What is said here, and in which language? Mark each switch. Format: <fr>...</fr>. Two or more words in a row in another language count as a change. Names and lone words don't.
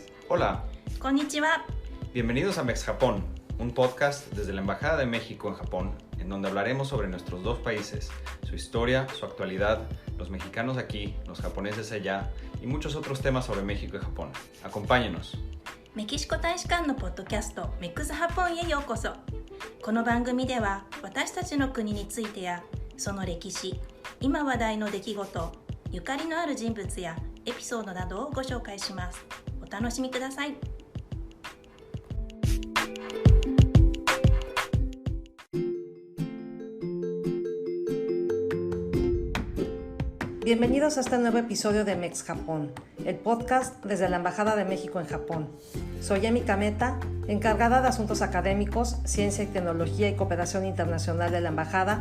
<es>Hola, Konnichiwa. bienvenidos a Mex Japón, un podcast desde la Embajada de México en Japón, en donde hablaremos sobre nuestros dos países, su historia, su actualidad, los mexicanos aquí, los japoneses allá y muchos otros temas sobre México y Japón. Acompáñenos.</es> <ja>メキシコ大使館のポッドキャストメックスハポンへようこそ。この番組では私たちの国についてやその歴史、今話題の出来事、ゆかりのある人物やエピソードなどをご紹介します。お楽しみください。</ja> <es>Bienvenidos a este nuevo episodio de Mex Japón, el podcast desde la Embajada de México en Japón. Soy Emi Kameta, encargada de Asuntos Académicos, Ciencia y Tecnología y Cooperación Internacional de la Embajada.</es>